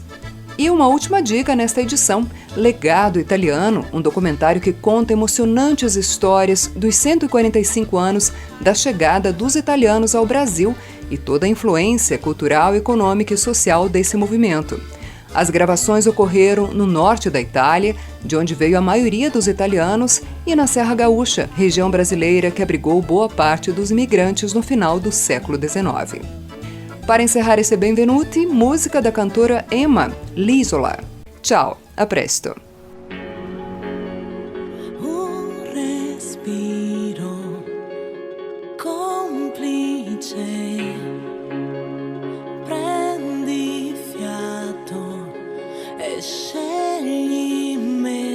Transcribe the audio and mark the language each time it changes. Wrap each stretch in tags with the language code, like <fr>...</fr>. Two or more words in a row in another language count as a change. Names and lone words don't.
<pt>E uma última dica nesta edição, Legado Italiano, um documentário que conta emocionantes histórias dos 145 anos da chegada dos italianos ao Brasil e toda a influência cultural, econômica e social desse movimento. As gravações ocorreram no norte da Itália, de onde veio a maioria dos italianos, e na Serra Gaúcha, região brasileira que abrigou boa parte dos imigrantes no final do século XIX. Para encerrar esse Benvenuti, música da cantora Emma, L'Isola.</pt> <it>Tchau, a presto. Un respiro complice, prendi fiato e scegli me.</it>